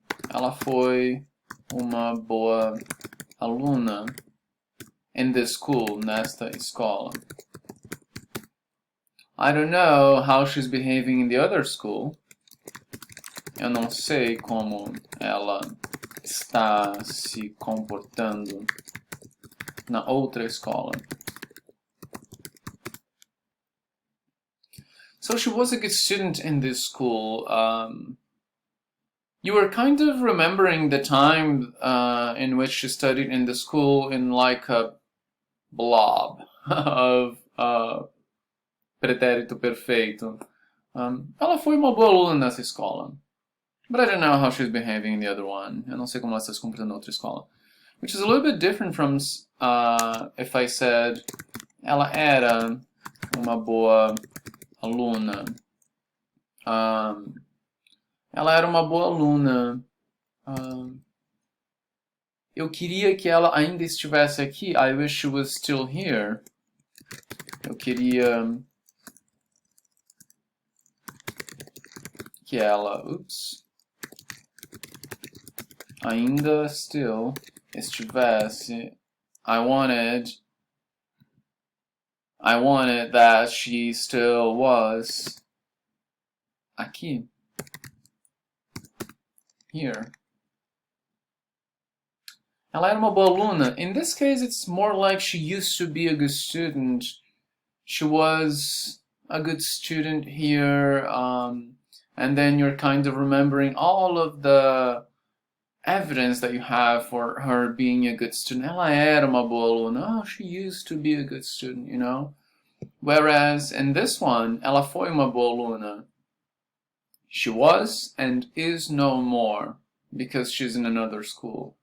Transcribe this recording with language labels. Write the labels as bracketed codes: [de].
[pt] Ela foi uma boa aluna [en] in this school, [pt] nesta escola. [en] I don't know how she's behaving in the other school. [pt] Eu não sei como ela está se comportando na outra escola. [en] So she was a good student in this school. You were kind of remembering the time in which she studied in the school in like a blob of pretérito perfeito. [pt] Ela foi uma boa aluna nessa escola. [en] But I don't know how she's behaving in the other one. [pt] Eu não sei como ela está se comportando na outra escola. [en] Which is a little bit different from if I said [pt] ela era uma boa aluna. Ela era uma boa aluna. Eu queria que ela ainda estivesse aqui. [en] I wish she was still here. [pt] Eu queria que ela, ainda [en] still [pt] estivesse. [en] I wanted that she still was [pt] aqui. [en] Here. [pt] Ela era uma boa aluna. [en] In this case, it's more like she used to be a good student. She was a good student here, and then you're kind of remembering all of the evidence that you have for her being a good student. [pt] Ela era uma boa aluna. [en] Oh, she used to be a good student, you know? Whereas in this one, [pt] ela foi uma boa aluna. [en] She was and is no more because she's in another school.